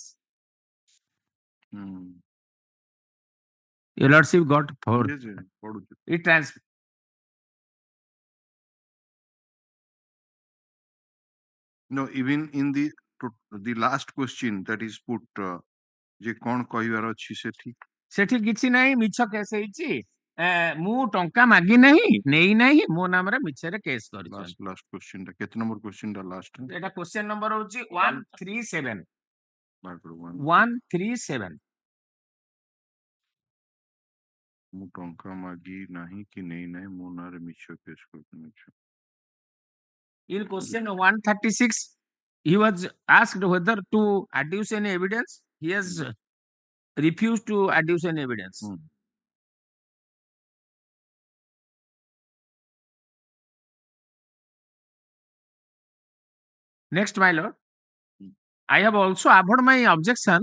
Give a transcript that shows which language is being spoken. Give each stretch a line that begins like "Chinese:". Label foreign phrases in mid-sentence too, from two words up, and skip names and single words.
English: Hmm. Your Lordship got 4. Yes, yes, ପଢୁଛି. It trans. No, even in the last question that is put,
Odia: ଯେ କଣ କହିବାର ଅଛି ସେଠି? ସେଠି କିଛି ନାହିଁ, ମିଛ କେସ୍ ହେଇଛି। ମୁଁ ଟଙ୍କା ମାଗି ନାହିଁ, ନେଇ ନାହିଁ, ମୋ ନାମରେ ମିଛରେ କେସ୍ କରିଛନ୍ତି।
English: Last question
Odia: ଟା କେତେ
English: number question
Odia: ଟା last ଟା? ଏଟା
English: question number
Odia: ହଉଛି 137 ବାହାର କର, 137 ମୁଁ ଟଙ୍କା ମାଗି ନାହିଁ କି ନେଇ ନାହିଁ, ମୋ ନାଁରେ ମିଛ କେସ୍ କରୁଛନ୍ତି।
English: In question 136 he was asked whether to adduce any evidence. He has refused to adduce any evidence. Next, my lord, I have also abhorred my objection.